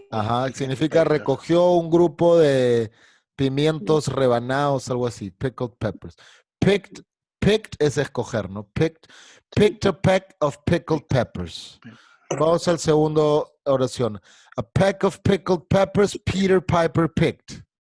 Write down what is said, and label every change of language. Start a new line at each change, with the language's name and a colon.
Spanish: Ajá, significa recogió un grupo de pimientos rebanados, algo así.
English: Pickled peppers.
Spanish: Picked es escoger, ¿no?
English: Picked a peck of pickled peppers.
Spanish: Vamos al segundo oración.
English: A peck of pickled peppers Peter Piper picked.